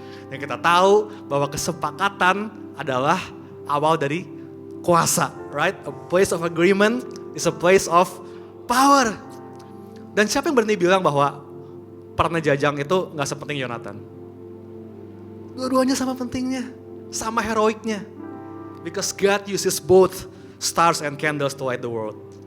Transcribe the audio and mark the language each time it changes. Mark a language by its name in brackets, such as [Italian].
[Indonesian] Yang kita tahu bahwa kesepakatan adalah awal dari kuasa, right? [English] A place of agreement is a place of power. [Indonesian] Dan siapa yang berani bilang bahwa perannya Jajang itu gak sepenting Yonatan? Dua-duanya sama pentingnya, sama heroiknya. [English] Because God uses both stars and candles to light the world.